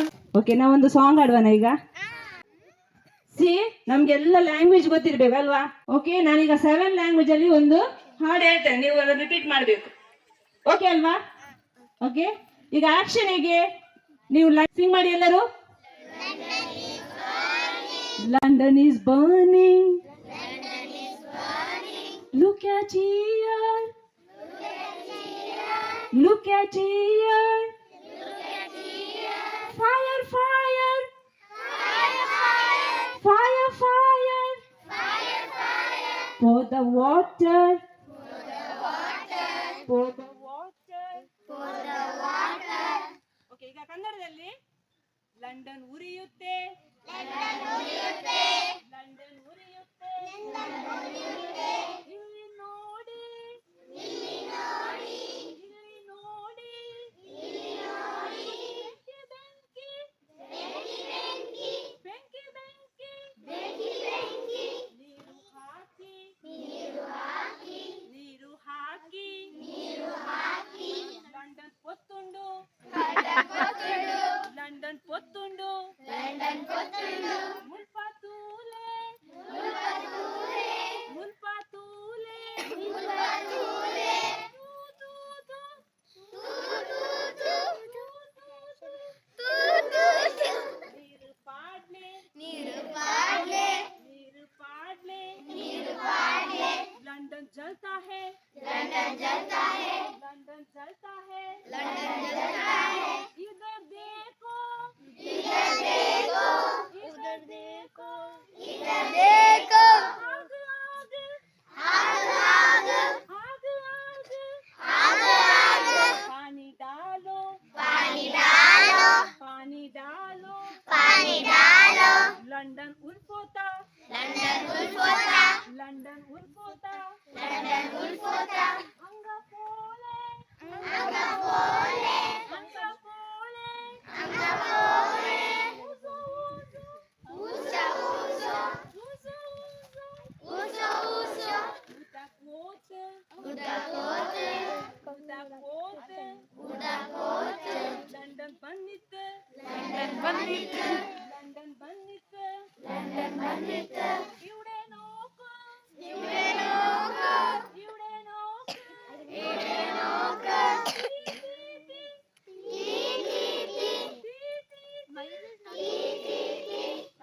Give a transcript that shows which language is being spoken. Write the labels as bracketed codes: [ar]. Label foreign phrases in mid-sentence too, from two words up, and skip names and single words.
[kn] ಓಕೆ, ನಾವೊಂದು ಸಾಂಗ್ ಆಡುವನ ಈಗ. ನಮ್ಗೆಲ್ಲ ಲ್ಯಾಂಗ್ವೇಜ್ ಗೊತ್ತಿರ್ಬೇಕಲ್ವಾ? ಓಕೆ, ನಾನೀಗ 7 ಲ್ಯಾಂಗ್ವೇಜ್ ಅಲ್ಲಿ ಒಂದು ಹಾಡು ಹೇಳ್ತೇನೆ, ನೀವು ಅದನ್ನು ರಿಪೀಟ್ ಮಾಡಬೇಕು. ಓಕೆ ಅಲ್ವಾ? ಓಕೆ, ಈಗ ಆಕ್ಷನ್ ಹೇಗೆ ನೀವು ಸಿಂಗ್ ಮಾಡಿ ಎಲ್ಲರೂ. [en] London is burning, look at here, look at here, fire fire, fire fire, pour the water, pour the water. [kn] ಓಕೆ, ಈಗ ಕನ್ನಡದಲ್ಲಿ ಲಂಡನ್ ಉರಿಯುತ್ತೆ, ಲಂಡನ್ ಉರಿಯುತ್ತೆ, ಇಲ್ಲಿ ನೋಡಿ, ಇಲ್ಲಿ ನೋಡಿ, ಬೆಂಕಿ ಬೆಂಕಿ, ಬೆಂಕಿ ಬೆಂಕಿ, ನೀರು ಹಾಕಿ, ನೀರು ಹಾಕಿ, [tcy] ಲಂಡನ್ ಪೊತ್ತುಂಡು, ಲಂಡನ್ ಪೊತ್ತುಂಡು, ಮುಲ್ಪತೂಲೆ, ಮುಲ್ಪತೂಲೆ, ನೀರು ಪಾಡ್ಲೆ, ನೀರು ಪಾಡ್ಲೆ, [hi] लंदन जलता है, लंदन जलता है, लंदन जलता है, लंदन जलता है, इधर देखो, इधर देखो, इधर देखो, इधर देखो, आग आग, आग आग, आग आग, पानी डालो, पानी डालो, पानी डालो, पानी डालो, [kok] लंदन उल्फोता, लंदन उल्फोता, लंदन उल्फोता, लंदन उल्फोता, अंगपोले, अंगपोले, अंगपोले, अंगपोले, उजो उजो, उजो उजो, उजो उजो, उदाकोते, उदाकोते, उदाकोते, उदाकोते, [ml] ലണ്ടൻ ബന്നിതെ, ലണ്ടൻ ബന്നിതെ, ലണ്ടൻ ബന്നിതെ, ലണ്ടൻ ബന്നിതെ, ഇവിടെ നോക്കൂ, ഇവിടെ നോക്കൂ, ഇവിടെ നോക്കൂ, ഇവിടെ നോക്കൂ, टी टी टी टी टी टी टी टी टी टी